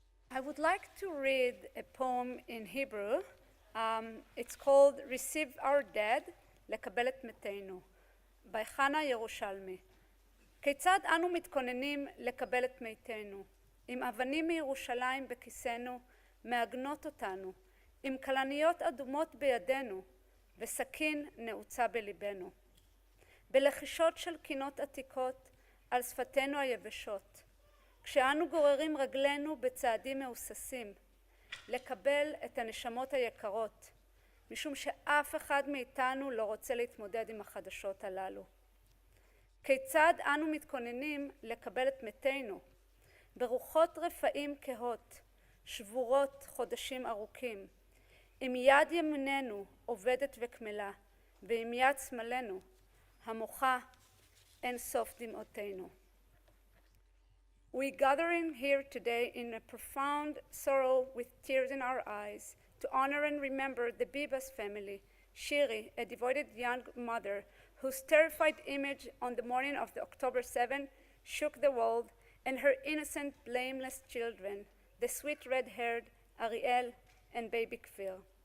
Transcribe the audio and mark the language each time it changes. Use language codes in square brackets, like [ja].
[en] I would like to read a poem in Hebrew. It's called Receive Our Dead, [he] לקבל את מתינו, [en] by חנה ירושלמי. [he] כיצד אנו מתכוננים לקבל את מתינו? עם אבנים מירושלים בכיסנו, מעגנות אותנו, עם כלניות אדומות בידינו, וסכין נעוצה בליבנו. בלחישות של קינות עתיקות על שפתנו היבשות, כשאנו גוררים רגלינו בצעדים מאוססים, לקבל את הנשמות היקרות, משום שאף אחד מאיתנו לא רוצה להתמודד עם החדשות הללו. כיצד אנו מתכוננים לקבל את מתינו? ברוחות רפאים כהות, שבורות חודשים ארוכים, עם יד ימיננו עובדת וקמלה, ועם יד שמאלנו המוחה אין סוף דמעותינו. [en] We gathering here today in a profound sorrow with tears in our eyes to honor and remember the Bibas family, Shiri, a devoted young mother whose terrified image on the morning of the October 7 shook the world, and her innocent, blameless children, the sweet red-haired Ariel and baby Kfir.